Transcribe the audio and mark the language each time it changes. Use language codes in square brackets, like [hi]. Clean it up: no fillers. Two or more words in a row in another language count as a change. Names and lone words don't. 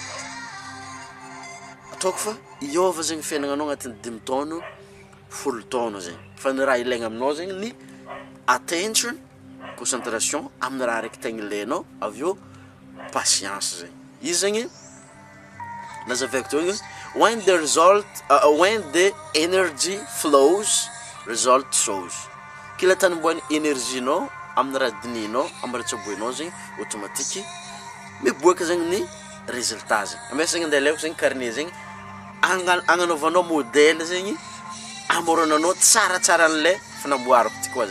[mg] ataoko fa iova zegny fiaignanao agnatin'ny 5 taona 10 taona zegny fa ny raha ilaigna aminao zegny ny [fr] attention concentration [mg] amin'ny raha raiky tegna ilainao avy eo patience zegny izy zegny nazavaiko teo igny [en] when the energy flows result [mg] shows kila tany mboany énergie-nao amin'ny raha dininao amin'ny raha tsaboinao zegny automatique miboaka zegny ny résultat zegny amesa zegny andelaiko zegny carnet zegny agnanaovanao modèle zegny amoronanao tsaratsara an'lay fanamboarako ty koa